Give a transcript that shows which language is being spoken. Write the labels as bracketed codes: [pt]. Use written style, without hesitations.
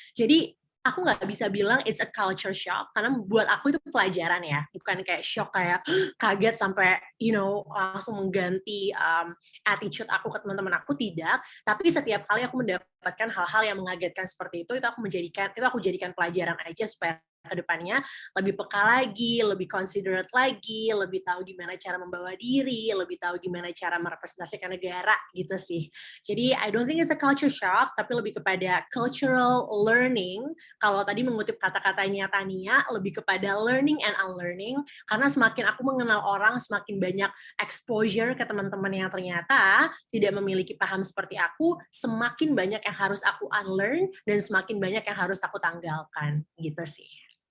[id] Jadi aku nggak bisa bilang [en] it's a culture shock [id] karena buat aku itu pelajaran ya, bukan kayak shock kayak kaget sampai langsung mengganti attitude aku ke teman-teman aku, tidak. Tapi setiap kali aku mendapatkan hal-hal yang mengagetkan seperti itu aku jadikan pelajaran aja supaya ke depannya lebih peka lagi, lebih considerate lagi, lebih tahu gimana cara membawa diri, lebih tahu gimana cara merepresentasikan negara gitu sih. Jadi [en] I don't think it's a culture shock, [id] tapi lebih kepada [en] cultural learning. [id] Kalau tadi mengutip kata-katanya Tania, lebih kepada [en] learning and unlearning, [id] karena semakin aku mengenal orang, semakin banyak exposure ke teman-teman yang ternyata tidak memiliki paham seperti aku, semakin banyak yang harus aku unlearn, dan semakin banyak yang harus aku tanggalkan, gitu sih.